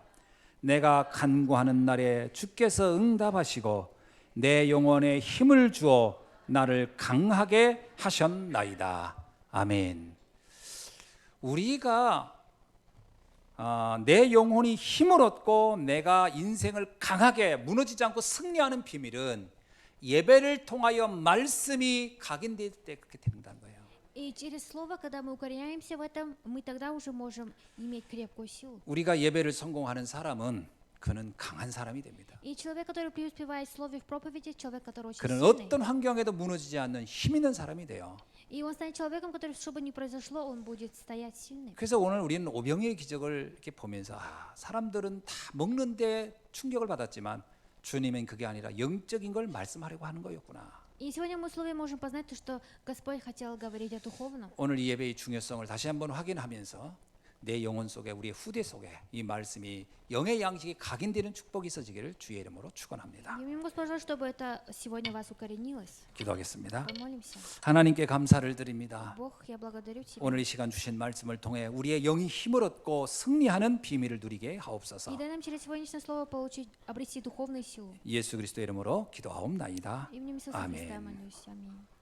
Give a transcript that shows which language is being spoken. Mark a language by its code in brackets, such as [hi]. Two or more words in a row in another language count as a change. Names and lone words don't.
[ko] 내가 간구하는 날에 주께서 응답하시고 내 영혼에 힘을 주어 나를 강하게 하셨나이다. 아멘. 우리가 내 영혼이 힘을 얻고 내가 인생을 강하게 무너지지 않고 승리하는 비밀은 예배를 통하여 말씀이 각인될 때 그렇게 된다는 거예요. [ru] И через слово, когда мы укореняемся в этом, мы тогда уже можем иметь крепкую силу. [ko] 우리가 예배를 성공하는 사람은 그는 강한 사람이 됩니다. [ru] И человек, который преуспевает в слове, в проповеди, человек, который очень [ko] 그는 [ru] сильный. [ko] 어떤 환경에도 무너지지 않는 힘 있는 사람이 돼요. [ru] И он станет человеком, который, что бы ни произошло, он будет стоять сильным. [ko] 그래서 오늘 우리는 오병이의 기적을 이렇게 보면서 사람들은 다 먹는데 충격을 받았지만 주님은 그게 아니라 영적인 걸 말씀하려고 하는 거였구나. [ru] И сегодня мы в слове можем познать то, что Господь хотел говорить о духовном. [ko] 오늘 이 예배의 중요성을 다시 한번 확인하면서 내 영혼 속에 우리의 후대 속에 이 말씀이 영의 양식이 각인되는 축복이 있어지기를 주의 이름으로 축원합니다. [ru] И молим Господа, чтобы это сегодня у вас укоренилось. [ko] 기도하겠습니다. [ru] Помолимся. [ko] 하나님께 감사를 드립니다. [ru] Бог, я благодарю Тебя. [ko] 오늘 이 시간 주신 말씀을 통해 우리의 영이 힘을 얻고 승리하는 비밀을 누리게 [ru] И [ko] 하옵소서. [ru] дай нам через сегодняшнее слово обрести духовную силу. [ko] 예수 그리스도 이름으로 기도하옵나이다. [ru] Именем Иисуса [ko] 아멘. [ru] Христа я молюсь. Аминь.